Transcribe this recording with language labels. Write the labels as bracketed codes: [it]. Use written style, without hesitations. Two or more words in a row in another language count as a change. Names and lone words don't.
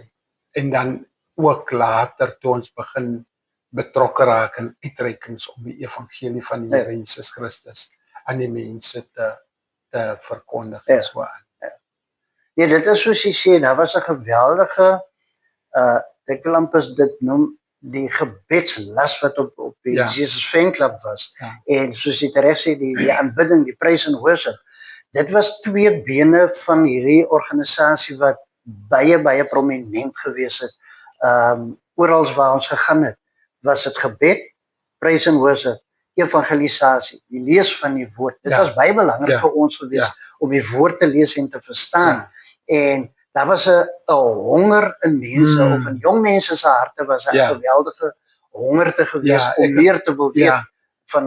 [af] En dan ook later toe ons begin betrokke raak in uitreikings om die evangelie van die Here Jesus Christus aan die mense te verkondig en so aan. Ja, dit is soos jy sê, daar was 'n geweldige, ek wil amper dit noem, die gebedslas wat op die Jesus Fan Club was. En soos jy reg sê, die aanbidding, die [en] praise and worship, [af] dit was twee bene van hierdie organisasie wat baie prominent gewees het. Oral waar ons gegaan het, was dit gebed, [en] praise and worship, [af] evangelisasie, die lees van die woord. Dit was baie belangrik vir ons gewees om die woord te lees en te verstaan. En daar was 'n honger in mense, of in jong mense se harte was 'n geweldige hongerte gewees om meer te wil weet van